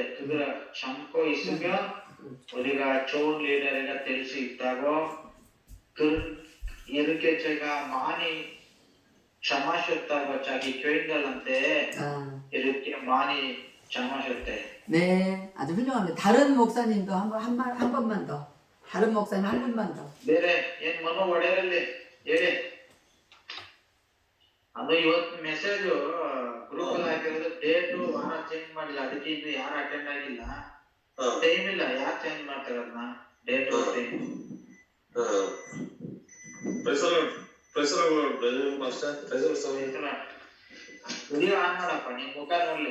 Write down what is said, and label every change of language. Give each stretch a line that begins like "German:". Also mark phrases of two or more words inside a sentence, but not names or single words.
Korean: 그걸 참고 있으면 우리가 좋은 리더가 될 수 있다고. 이렇게 제가 많이 참으셨다고 자기 교인들한테 이렇게 많이 참으셨대. 네, 아주 훌륭합니다. 다른 목사님도 한 번만 더. 다른 목사님 한 분만 더.
Kannada: ಬೇರೆ ಏನ್ ಮನೋ ಒಡೆಯರಲ್ಲಿ ಹೇಳಿ. ಅದು ಇವತ್ತು
English: message group
Kannada: ಅಲ್ಲಿ ಹಾಕಿರೋದು ಡೇಟು ವಾರ ಚೇಂಜ್ ಮಾಡಿಲ್ಲ, ಅದಕ್ಕೆ ಇನ್ನು ಯಾರು ಅಟೆಂಡ್ ಆಗಿಲ್ಲ. ಟೈಮ್ ಇಲ್ಲ, ಯಾರು ಚೇಂಜ್ ಮಾಡ್ತಾರೆ ಅದನ್ನ
English: date time. video on
Kannada: ಮಾಡಪ್ಪ, ನಿಮ್ ಮುಖ ನೋಡ್ಲಿ.